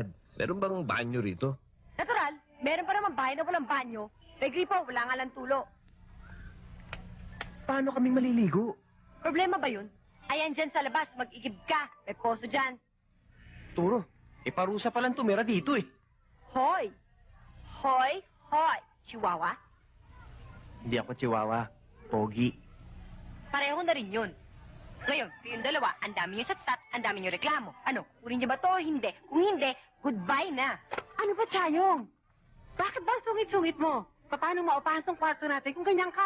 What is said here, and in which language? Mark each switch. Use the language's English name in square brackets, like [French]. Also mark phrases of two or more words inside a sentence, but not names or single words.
[Filipino] Meron bang banyo rito? Natural, meron pa naman bahay na walang banyo. May gripo, wala nga lang tulo. Paano kaming maliligo? Problema ba yun? Ayan dyan sa labas, mag-igib ka. May poso dyan. Turo, parusa pa lang tumira dito eh. Hoy! Hoy! Hoy! Chihuahua? Hindi ako chihuahua. Pogi. Pareho na rin yun. Ngayon, kayong dalawa, ang dami nyo satsat, ang dami nyo reklamo. Ano, kunin nyo ba to o hindi? Kung hindi, goodbye na. Ano ba, Chayong? Bakit ba sungit-sungit mo? Paano maupahan tong kwarto natin kung ganyan ka?